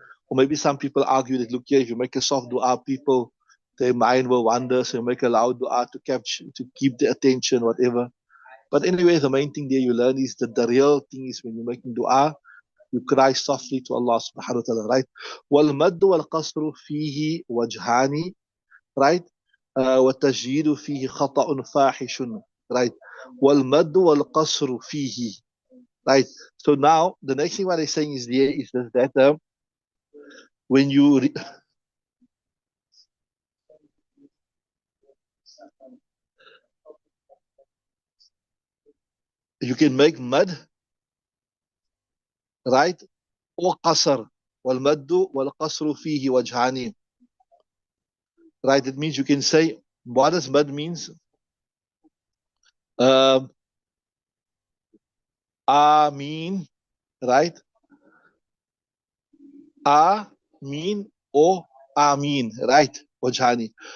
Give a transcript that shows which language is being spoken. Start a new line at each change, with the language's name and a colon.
English: Or maybe some people argue that, look here, if you make a soft dua, people, their mind will wander. So you make a loud dua to capture, to keep the attention, whatever. But anyway, the main thing there you learn is that the real thing is when you're making dua, you cry softly to Allah subhanahu wa ta'ala, right?
Arabic: وَالْمَدُّ وَالْقَصْرُ فِيهِ وَجْهَانِ, right? وَالتَّجْهِيدُ فِيهِ خَطَأٌ فَاحِشٌ, right? وَالْمَدُّ وَالْقَصْرُ فِيهِ, right?
English: So now, the next thing what they're saying is there is that when you can make mud, right? Or qasr.
Arabic: وَالْمَدُّ وَالْقَصْرُ فِيهِ وَجْهَانِ, right?
English: It means you can say, what does mud means? Um, Ameen, right? Ameen or Ameen, right?
Arabic: وجهاني.